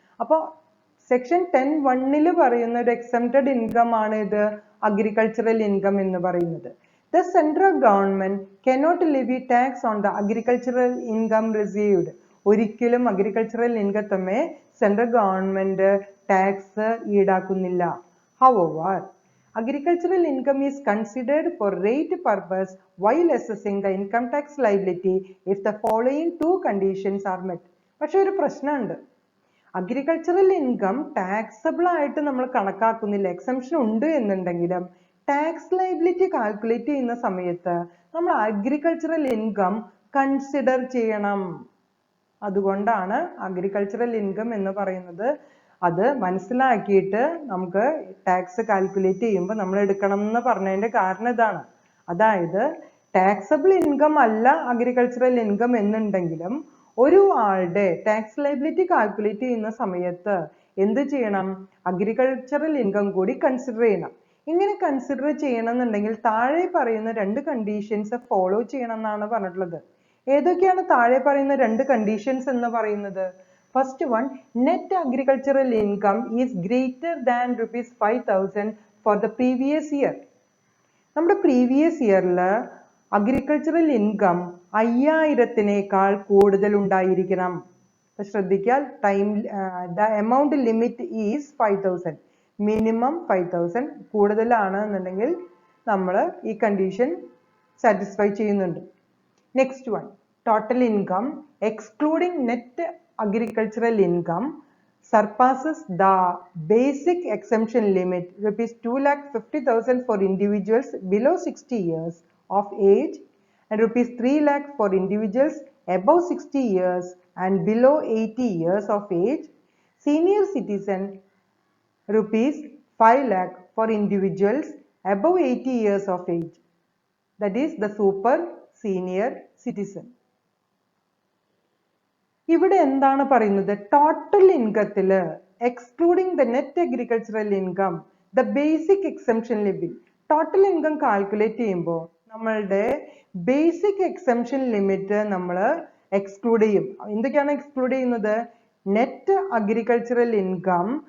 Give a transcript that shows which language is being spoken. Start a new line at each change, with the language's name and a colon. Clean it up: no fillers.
Malayalam: അപ്പോൾ സെക്ഷൻ 10(1) പറയുന്ന ഒരു എക്സെംപ്റ്റഡ് ഇൻകം ആണ് ഇത് അഗ്രികൾച്ചറൽ ഇൻകം എന്ന് പറയുന്നത്.
English: The central government cannot levy tax on the agricultural income received.
Malayalam: ഒരിക്കലും agricultural ഇൻകത്തെ central government tax ഈടാക്കുന്നില്ല.
English: However, agricultural income is considered for rate purpose while assessing the income tax liability if the following two conditions are met.
Malayalam: പക്ഷെ ഒരു പ്രശ്നമുണ്ട്, agricultural income taxable ആയിട്ട് നമ്മൾ കണക്കാക്കുന്നില്ല. Exemption ഉണ്ട് എന്നുണ്ടെങ്കിലും tax liability calculate ചെയ്യുന്ന സമയത്ത് നമ്മൾ അഗ്രികൾച്ചറൽ ഇൻകം കൺസിഡർ ചെയ്യണം. അതുകൊണ്ടാണ് അഗ്രികൾച്ചറൽ ഇൻകം എന്ന് പറയുന്നത്. അത് മനസ്സിലാക്കിയിട്ട് നമുക്ക് ടാക്സ് കാൽക്കുലേറ്റ് ചെയ്യുമ്പോൾ നമ്മൾ എടുക്കണം എന്ന് പറഞ്ഞതിന്റെ കാരണം ഇതാണ്. അതായത് ടാക്സബിൾ ഇൻകം അല്ല അഗ്രികൾച്ചറൽ ഇൻകം എന്നുണ്ടെങ്കിലും ഒരു ആളുടെ ടാക്സ് ലയബിലിറ്റി കാൽക്കുലേറ്റ് ചെയ്യുന്ന സമയത്ത് എന്ത് ചെയ്യണം, അഗ്രികൾച്ചറൽ ഇൻകം കൂടി കൺസിഡർ ചെയ്യണം. ഇങ്ങനെ കൺസിഡർ ചെയ്യണമെന്നുണ്ടെങ്കിൽ താഴെ പറയുന്ന 2 കണ്ടീഷൻസ് ഫോളോ ചെയ്യണം എന്നാണ് പറഞ്ഞിട്ടുള്ളത്. ഏതൊക്കെയാണ് താഴെ പറയുന്ന 2 കണ്ടീഷൻസ് എന്ന് പറയുന്നത്?
English: First one, net agricultural income is greater than ₹5,000 for the previous year.
Malayalam: നമ്മുടെ പ്രീവിയസ് ഇയറിൽ അഗ്രികൾച്ചറൽ ഇൻകം 5000-നേക്കാൾ കൂടുതൽ ഉണ്ടായിരിക്കണം. ശ്രദ്ധിക്കാൻ,
English: the amount limit is 5,000.
Malayalam: Minimum 5,000, കൂടുതലാണ് എന്നുണ്ടെങ്കിൽ നമ്മൾ ഈ കണ്ടീഷൻ സാറ്റിസ്ഫൈ ചെയ്യുന്നുണ്ട്.
English: Next one, total income excluding net agricultural income surpasses the basic exemption limit ₹2,50,000 for individuals below 60 years of age and ₹3 lakh for individuals above 60 years and below 80 years of age. Senior citizen ₹5 lakh for individuals above 80 years of age. That is the super senior citizen.
Malayalam: ഇവിടെ എന്താണ് പറയുന്നത്?
English: Total ഇൻകത്തിൽ excluding the net agricultural income the basic exemption limit.
Malayalam: Total income calculate ചെയ്യുമ്പോൾ നമ്മളുടെ basic exemption limit നമ്മൾ exclude ചെയ്യും. എന്തൊക്കെയാണ് exclude ചെയ്യുന്നത്? Net agricultural income